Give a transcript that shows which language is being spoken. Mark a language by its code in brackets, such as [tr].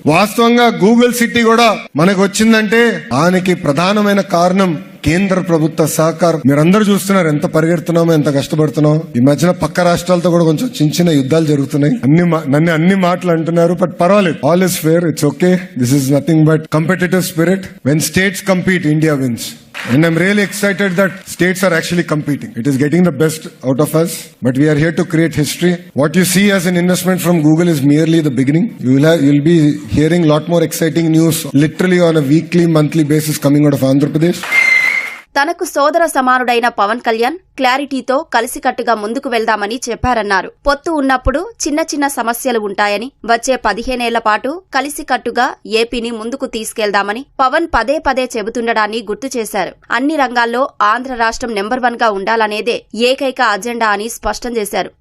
[te] వాస్తవంగా Google city కూడా మనకు వచ్చిందంటే దానికి ప్రధానమైన కారణం కేంద్ర ప్రభుత్వ సహకారం. మీరందరూ చూస్తున్నారు ఎంత పరిగెడుతున్నామో, ఎంత కష్టపడుతున్నామో. ఈ మధ్యన పక్క రాష్ట్రాలతో కూడా కొంచెం చిన్న యుద్ధాలు జరుగుతున్నాయి. నన్ను అన్ని మాటలు అంటున్నారు, బట్ పర్వాలేదు. [en] All is fair, it's okay. This is nothing but competitive spirit. When states compete, India wins. And I'm really excited that states are actually competing. It is getting the best out of us, but we are here to create history. What you see as an investment from Google is merely the beginning. You'll be hearing a lot more exciting news literally on a weekly, monthly basis coming out of Andhra Pradesh. [te] తనకు సోదర సమానుడైన పవన్ కళ్యాణ్ క్లారిటీతో కలిసికట్టుగా ముందుకు వెళ్దామని చెప్పారన్నారు. పొత్తు ఉన్నప్పుడు చిన్న సమస్యలు ఉంటాయని, వచ్చే 15 ఏళ్ల పాటు కలిసికట్టుగా ఏపీని ముందుకు తీసుకెళ్దామని పవన్ పదే చెబుతుండడాన్ని గుర్తు చేశారు. అన్ని రంగాల్లో ఆంధ్ర రాష్ట్రం నెంబర్ 1 గా ఉండాలనేదే ఏకైక అజెండా అని స్పష్టం చేశారు.